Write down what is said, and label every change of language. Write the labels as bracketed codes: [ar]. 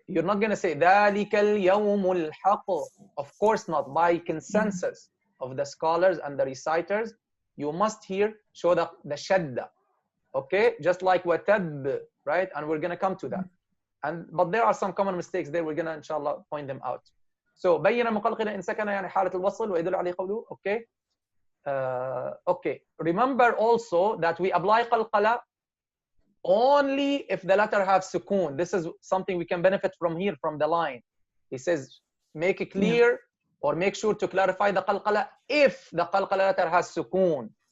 [en] You're not gonna say [ar] ذَلِكَ الْيَوْمُ الْحَقُّ. [en] Of course not. By consensus of the scholars and the reciters, you must here show the shadda. Okay? Just like watab, right? And we're gonna come to that. But there are some common mistakes there. We're gonna inshallah point them out. [ar] So بين مقلقلا إن سكن يعني حالة الوصل ويدل عليه قوله. [en] Okay? Okay. Remember also that we apply qalqala only if the letter has sukoon. This is something we can benefit from here, from the line. He says, make it clear or make sure to clarify the qalqala if the qalqala letter has sukoon.